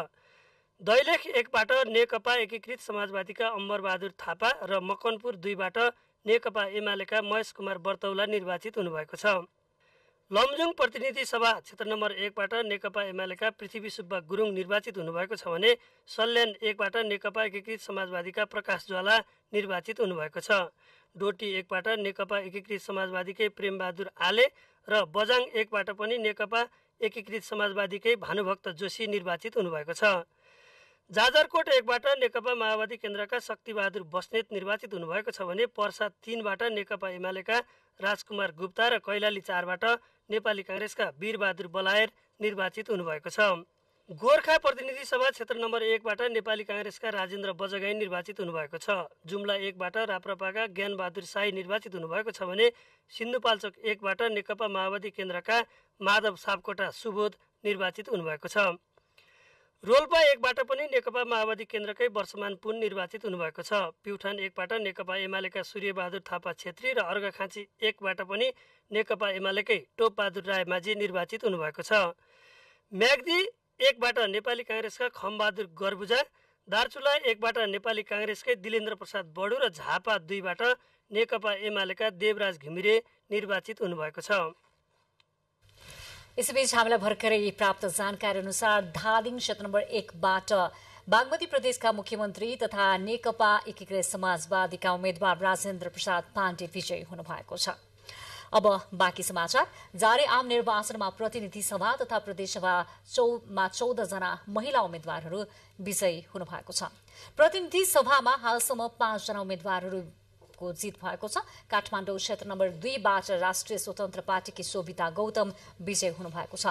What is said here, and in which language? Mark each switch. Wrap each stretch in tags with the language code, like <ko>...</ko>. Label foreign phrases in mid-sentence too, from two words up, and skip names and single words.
<ne>दैलेख 1बाट नेकपा एकीकृत समाजवादीका अम्बरबहादुर थापा र मकनपुर 2बाट नेकपा एमालेका महेश कुमार बर्तौला निर्वाचित हुनुभएको छ। लमजुङ प्रतिनिधि सभा क्षेत्र नम्बर 1बाट नेकपा एमालेका पृथ्वी सुब्बा गुरुङ निर्वाचित हुनुभएको छ भने सल्यान 1बाट नेकपा एकीकृत समाजवादीका प्रकाश ज्वाला निर्वाचित हुनुभएको छ। डोटी 1बाट नेकपा एकीकृत समाजवादीकै प्रेमबहादुर आले र बजाङ 1बाट पनि नेकपा एकीकृत समाजवादीकै भानुभक्त जोशी निर्वाचित हुनुभएको छ। जाजरकोट 1बाट नेकपा माओवादी केन्द्रका शक्तिबहादुर बस्नेत निर्वाचित हुनुभएको छ भने पर्सा 3बाट नेकपा एमालेका राजकुमार गुप्ता र कैलाली 4बाट नेपाली काङ्ग्रेसका वीरबहादुर बलायर निर्वाचित हुनुभएको छ। गोर्खा प्रतिनिधि सभा क्षेत्र नम्बर 1बाट नेपाली काङ्ग्रेसका राजेन्द्र बजगाई निर्वाचित हुनुभएको छ। जुम्ला 1बाट राप्रपाका ज्ञानबहादुर शाही निर्वाचित हुनुभएको छ भने सिन्धुपाल्चोक 1बाट नेकपा माओवादी केन्द्रका माधव सापकोटा सुबोध निर्वाचित हुनुभएको छ। रोल्पा 1बाट पनि नेकपा माओवादी केन्द्रकै वर्षमान पुन निर्वाचित हुनुभएको छ। प्युठान 1बाट नेकपा एमालेका सूर्यबहादुर थापा छेत्री र अर्घाखाँची 1बाट पनि नेकपा एमालेकै टोपबहादुर रायमाझी निर्वाचित हुनुभएको छ। म्याग्दी 1बाट नेपाली काङ्ग्रेसका खमबहादुर गर्बुजा, दार्चुला 1बाट नेपाली काङ्ग्रेसकै दिलेन्द्र प्रसाद बडु र झापा 2बाट नेकपा एमालेका देवराज घिमिरे निर्वाचित हुनुभएको छ। यसैबीच हामीलाई भर्खरै प्राप्त जानकारी अनुसार धादिङ क्षेत्र नम्बर 1बाट बागमती प्रदेशका मुख्यमन्त्री तथा नेकपा एकीकृत समाजवादीका उम्मेद्वार राजेन्द्र प्रसाद पाण्डे विजयी हुनुभएको छ। अब बाँकी समाचार। जारी आम निर्वाचनमा प्रतिनिधि सभा तथा प्रदेशसभामा 14 जना महिला उम्मेद्वारहरू विजयी हुनुभएको छ। प्रतिनिधि सभामा हालसम्म 5 जना उम्मेद्वारहरू को जित भएको छ। काठमाडौँ क्षेत्र नम्बर 2बाट राष्ट्रिय स्वतन्त्र पार्टीकी शोभिता गौतम विजय हुनुभएको छ।</ne>